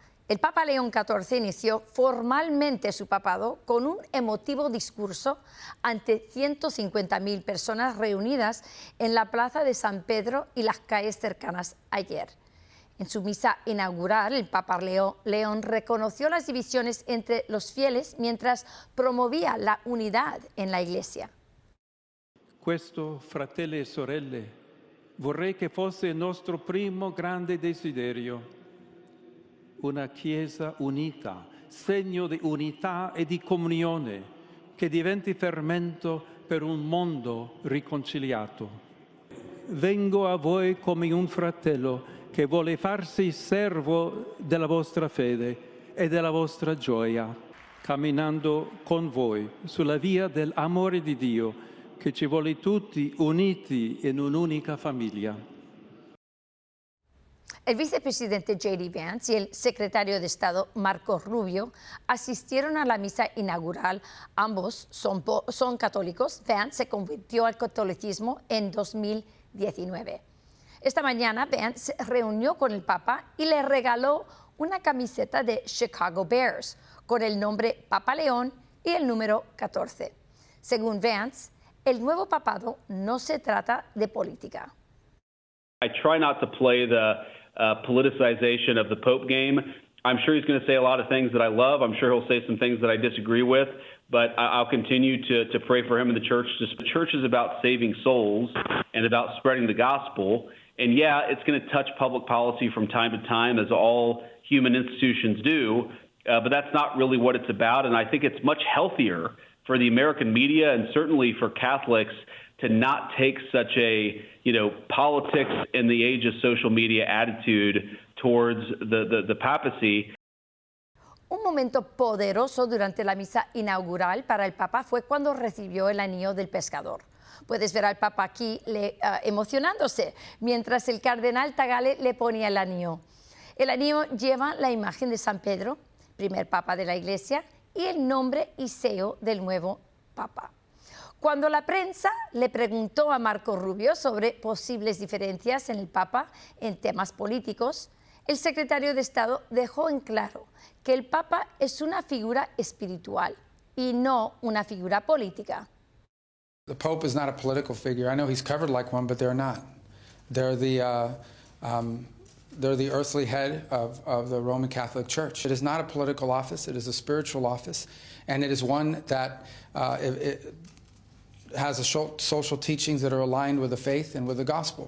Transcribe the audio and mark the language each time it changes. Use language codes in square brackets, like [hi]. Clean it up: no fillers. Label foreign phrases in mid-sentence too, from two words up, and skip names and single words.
[es] El Papa León XIV inició formalmente su papado con un emotivo discurso ante 150.000 personas reunidas en la Plaza de San Pedro y las calles cercanas ayer. En su misa inaugural, el Papa León reconoció las divisiones entre los fieles mientras promovía la unidad en la Iglesia. [it] Questo, fratelli e sorelle, vorrei che fosse il nostro primo grande desiderio. Una Chiesa unita, segno di unità e di comunione, che diventi fermento per un mondo riconciliato. Vengo a voi come un fratello che vuole farsi servo della vostra fede e della vostra gioia, camminando con voi sulla via dell'amore di Dio, che ci vuole tutti uniti in un'unica famiglia. [es] El vicepresidente J.D. Vance y el secretario de Estado Marco Rubio asistieron a la misa inaugural. Ambos son católicos. Vance se convirtió al catolicismo en 2019. Esta mañana Vance se reunió con el Papa y le regaló una camiseta de Chicago Bears con el nombre Papa León y el número 14. Según Vance, el nuevo papado no se trata de política. [en] I try not to play the politicization of the Pope game. I'm sure he's going to say a lot of things that I love. I'm sure he'll say some things that I disagree with, but I'll continue to pray for him in the church. The church is about saving souls and about spreading the gospel. And yeah, it's going to touch public policy from time to time, as all human institutions do, but that's not really what it's about. And I think it's much healthier for the American media and certainly for Catholics to not take such a, politics in the age of social media attitude towards the papacy. [es] Un momento poderoso durante la misa inaugural para el Papa fue cuando recibió el anillo del pescador. Puedes ver al Papa aquí emocionándose, mientras el cardenal Tagale le ponía el anillo. El anillo lleva la imagen de San Pedro, primer Papa de la Iglesia, y el nombre y sello del nuevo Papa. Cuando la prensa le preguntó a Marco Rubio sobre posibles diferencias en el Papa en temas políticos, el secretario de Estado dejó en claro que el Papa es una figura espiritual y no una figura política. [en] The Pope is not a political figure. I know he's covered like one, but they're not. They're the earthly head of the Roman Catholic Church. It is not a political office. It is a spiritual office, and it is one that it has social teachings that are aligned with the faith and with the gospel.